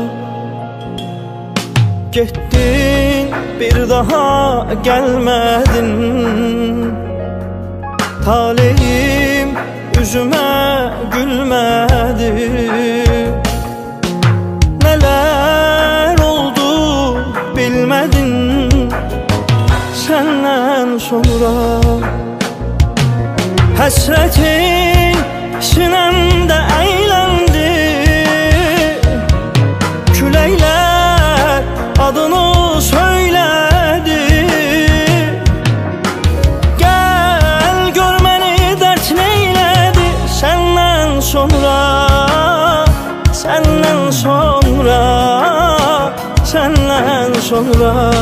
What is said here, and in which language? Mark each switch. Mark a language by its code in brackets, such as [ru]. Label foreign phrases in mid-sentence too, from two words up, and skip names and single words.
[tr] Gittin bir daha gelmedin, talihim yüzüme gülmedi. Neler oldu bilmedin senden sonra. [az] Həsrətin sinəmdə əyləndi, küləklər adını söylədi. Gəl gör məni dərd neylədi, səndən sonra, səndən sonra, səndən sonra.